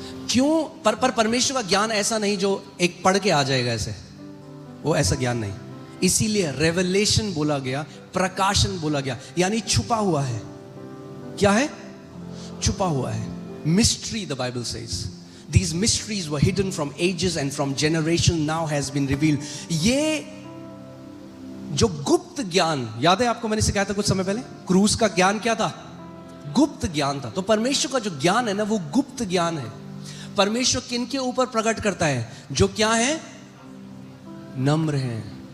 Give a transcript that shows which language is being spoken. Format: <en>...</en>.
<hi>क्यों? पर परमेश्वर का ज्ञान ऐसा नहीं जो एक पढ़ के आ जाएगा ऐसे, वो ऐसा ज्ञान नहीं. इसीलिए रेवलेशन बोला गया, प्रकाशन बोला गया, यानी छुपा हुआ है. क्या है? छुपा हुआ है.</hi> <en>Mystery, the Bible says these mysteries were hidden from ages and from generation now has been revealed.</en> <hi>ये जो गुप्त ज्ञान, याद है आपको मैंने सिखाया था कुछ समय पहले, क्रूस का ज्ञान क्या था? गुप्त ज्ञान था. तो परमेश्वर का जो ज्ञान है ना, वो गुप्त ज्ञान है. परमेश्वर किनके ऊपर प्रकट करता है? जो क्या है? नम्र है.</hi>